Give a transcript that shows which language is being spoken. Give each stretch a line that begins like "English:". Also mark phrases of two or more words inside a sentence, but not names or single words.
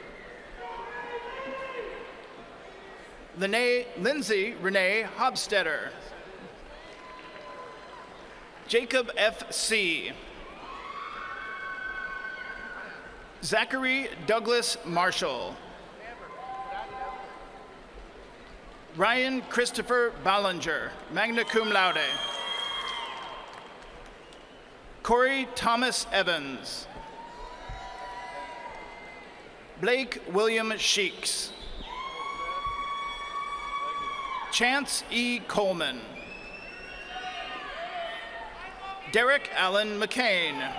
English: Lindsay Renee Hobstetter. Jacob F.C. Zachary Douglas Marshall. Ryan Christopher Ballinger,
Latin: magna cum laude.
English: Corey Thomas Evans. Blake William Sheeks. Chance E. Coleman. Derek Allen McCain.